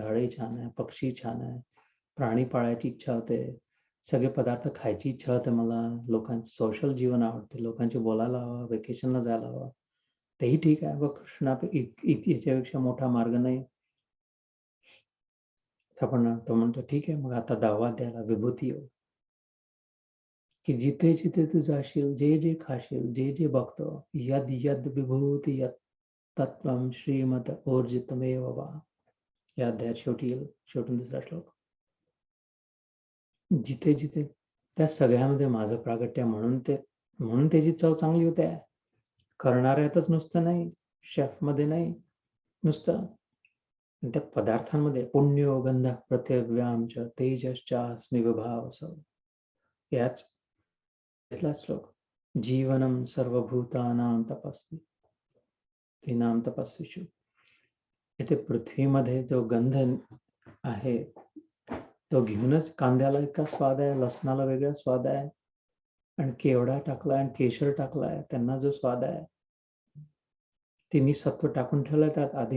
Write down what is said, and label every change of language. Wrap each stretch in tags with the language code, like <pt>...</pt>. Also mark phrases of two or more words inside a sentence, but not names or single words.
<mr>झाडे छान आहे, पक्षी छान आहे, प्राणी पाळायची इच्छा होते, सगळे पदार्थ खायची इच्छा होते मला, लोकांचं सोशल जीवन आवडते, लोकांशी बोलायला हवं, व्हेकेशनला जायला हवं. तेही ठीक आहे. बघ कृष्णा याच्यापेक्षा मोठा मार्ग नाही. आपण तो म्हणतो ठीक आहे, मग आता दावा द्यायला विभूती योग, की जिथे जिथे तू जाशील, जे जे खाशील, जे जे बघतो,</mr> <sa>यद यद विभूती यत तत्वम श्रीमत ऊर्जितमेव वा.</sa> <mr>या अध्यायात शेवटून दुसरा श्लोक. जिथे जिथे त्या सगळ्यामध्ये माझं प्रागट्य, म्हणून त्याची चव चांगली होते. करणाऱ्यातच नुसतं नाही, शेफमध्ये नाही नुसतं, त्या पदार्थांमध्ये</mr> <sa>पुण्यो गंध पृथिव्याम च तेजश्चास्मि विभावस.</sa> <mr>याच श्लोक,</mr> <sa>जीवनम सर्वभूतानां तपस्वी त्रिनाम तपस्वीषु.</sa> <mr>इथे पृथ्वीमध्ये जो गंध आहे तो घेऊनच कांद्याला इतका स्वाद आहे, लसणाला वेगळा स्वाद आहे, आणि केवडा टाकलाय आणि केशर टाकलाय त्यांना जो स्वाद आहे, तिन्ही सत्व टाकून ठेवलं त्यात आधी.</mr>